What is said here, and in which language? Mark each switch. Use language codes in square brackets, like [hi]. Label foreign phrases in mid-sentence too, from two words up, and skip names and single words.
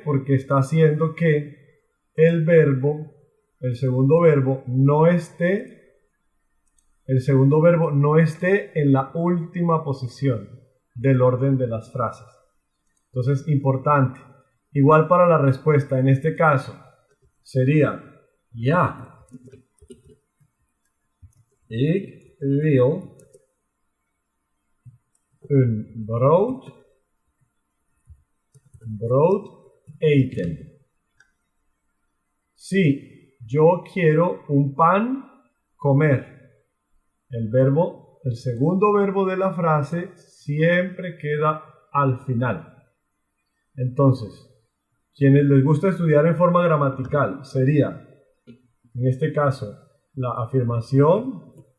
[es] Porque está haciendo que el segundo verbo no esté en la última posición del orden de las frases. Entonces, importante. Igual para la respuesta, en este caso, sería ja. [nl] Ik wil een brood eten. [es] Sí, yo quiero un pan comer. El segundo verbo de la frase siempre queda al final. Entonces, quienes les gusta estudiar en forma gramatical sería, en este caso, la afirmación